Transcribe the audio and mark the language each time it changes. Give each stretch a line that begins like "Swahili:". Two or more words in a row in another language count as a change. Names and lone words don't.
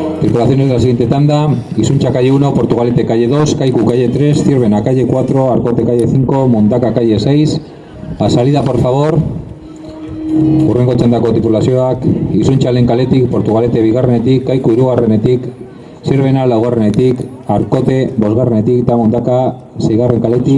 Spanish: Circulaciones de la siguiente tanda: Isuncha calle 1, Portugalete calle 2, Kaiku calle 3, Zierbena calle 4, Arcote calle 5, Mundaka calle 6. A salida, por favor.
Basque: Hurrengo txandako tripulazioak: Isuncha lehen kaletik, Portugalete bigarrenetik, Kaiku hirugarrenetik, Zierbena laugarrenetik, Arkote bosgarrenetik eta Mundaka seigarren kaletik.